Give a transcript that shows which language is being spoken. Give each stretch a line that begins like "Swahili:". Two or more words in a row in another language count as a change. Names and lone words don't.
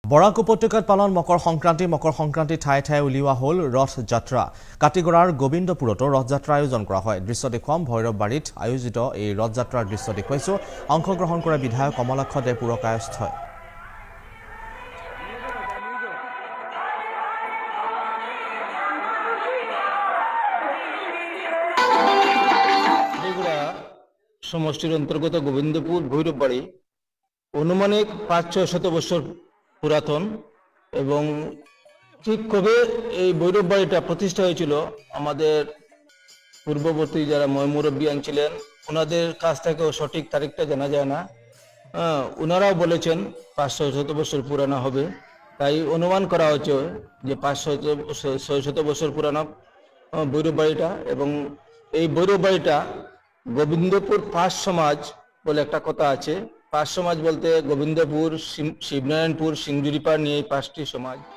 Assamese: বৰাক উপত্যকাত পালন মকৰ সংক্ৰান্তি ঠায়ে ঠায়ে উলিওৱা হল ৰথ যাত্ৰা কাটিগড়াৰ গোবিন্দপুৰতো ৰথ যাত্ৰা আয়োজন কৰা হয় দৃশ্য দেখুৱাম ভৈৰৱবাৰীত আয়োজিত এই ৰথ যাত্ৰাৰ দৃশ্য দেখুৱাইছো অংশগ্ৰহণ কৰা বিধায়ক কমলাক্ষ দে পুৰকায়স্থ
Bangla: সমষ্টির অন্তর্গত গোবিন্দপুর ভৈরববাড়ি অনুমানিক ৫-৬০০ বছর পুরাতন এবং ঠিক কবে এই ভৈরববাড়িটা প্রতিষ্ঠা হয়েছিল আমাদের পূর্ববর্তী যারা মুরব্বিয়ান ছিলেন ওনাদের কাছ থেকেও সঠিক তারিখটা জানা যায় না ওনারাও বলেছেন ৫-৬০০ বছর পুরানো হবে তাই অনুমান করা হচ্ছে যে ৫-৬০০ বছর পুরানো ভৈরববাড়িটা এবং এই ভৈরববাড়িটা গোবিন্দপুর পাঁচ সমাজ বলে একটা কথা আছে পাঁচ সমাজ বলতে গোবিন্দপুর শিবনারায়ণপুর সিংজুরিপাড় নিয়ে এই পাঁচটি সমাজ